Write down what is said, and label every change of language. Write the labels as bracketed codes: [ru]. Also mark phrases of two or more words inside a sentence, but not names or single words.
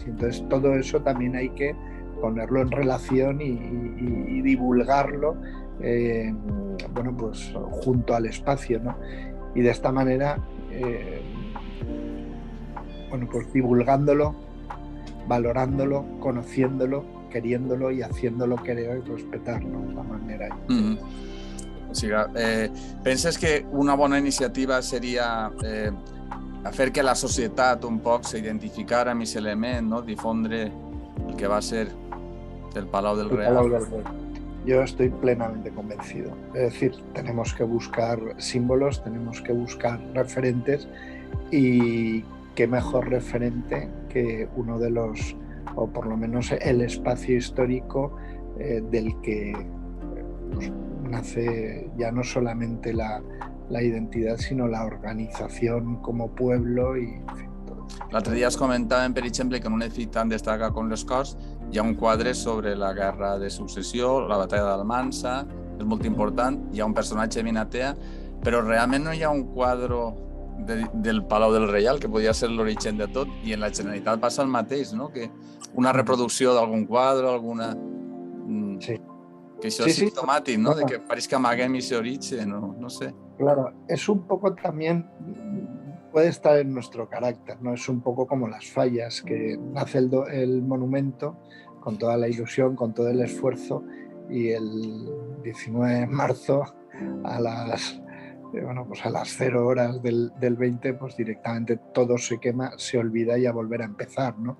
[es] Y entonces todo eso también hay que ponerlo en relación y divulgarlo, bueno, pues junto al espacio, ¿no? Y de esta manera, bueno, pues divulgándolo, valorándolo, conociéndolo, queriéndolo y haciéndolo querer y respetar, ¿no? La manera. [ca] O sigui, penses que una bona iniciativa seria fer que la societat un poc s'identificara amb aquest element, no? Difondre el que va ser el Palau del Real? [es] Yo estoy plenamente convencido. Es decir, tenemos que buscar símbolos, tenemos que buscar referentes, y qué mejor referente que uno de los, o por lo menos el espacio histórico del que pues, nace ya no solamente la identidad, sino la organización como pueblo y en fin, todo. [ca] L'altre dia es comentàvem, per exemple, que en un edifici tan destacat com les Corts hi ha un quadre sobre la guerra de successió, la batalla d'Almansa, és molt important, hi ha un personatge Minatea, però realment no hi ha un quadre del Palau del Reial, que podria ser l'origen de tot, i en la Generalitat passa el mateix, no? Que una reproducció d'algun quadre, alguna... Sí. Que això és simptomàtic, ¿no? De que pareix que amaguem ese origen, no sé. [es] Claro, es un poco también, puede estar en nuestro carácter, ¿no? Es un poco como las fallas, que nace el monumento con toda la ilusión, con todo el esfuerzo, y el 19 de marzo a las 0 horas del 20, pues directamente todo se quema, se olvida y a volver a empezar, ¿no?